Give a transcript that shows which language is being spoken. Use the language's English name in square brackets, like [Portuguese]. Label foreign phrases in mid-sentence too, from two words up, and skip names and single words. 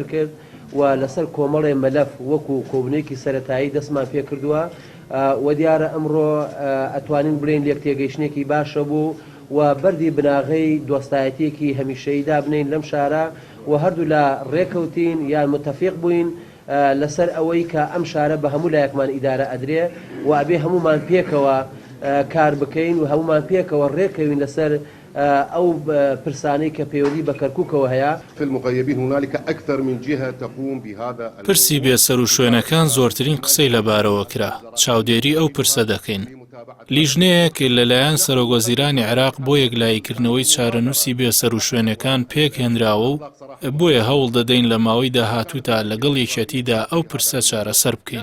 [Central Kurdish] کرد و لەسەر کۆمەڵێ مەلەف وەکو کۆبنەیەکی سەرەتایی دەستمان پێ کردووە و دیارە ئەمڕۆ ئەتوانین بڵێن لێک تێگەیشتێکی باشە بوو و بەردی بناغەی دۆستایەتێکی هەمیشەییدا بنین لەم شارە و هەردوو لە ڕێکەوتین یان متەفیق بووین لەسەر ئەوەی کە ئەم شارە بە هەموو لایەکمان ئیدارە ئەدرێ و ئەبێ هەمومان پێکەوە کار بکەین و هەمومان پێکەوە ڕێکەوین لەسەر ئەو پرسانەی کە پەیوەندی بە کەرکووکەوە هەیە. [Arabic] في المغيبين هنالك أكثر من جهة تقوم بهذا. [Central Kurdish] پرسی بێسەر و شوێنەکان زۆرترین قسەی لەبارەوە کرا. چاودێری ئەو پرسە دەکەین. لیژنەیەک لەلایەن سەرۆگۆزیرانی عێراق بۆ یەکلایکردنەوەی چارەنووسی بێسەر و شوێنەکان پێک هێنراوە و بۆیە هەوڵ دەدەین لە ماوەی داهاتوودا لەگەڵ یەکێتیدا ئەو پرسە چارەسەر بکەین.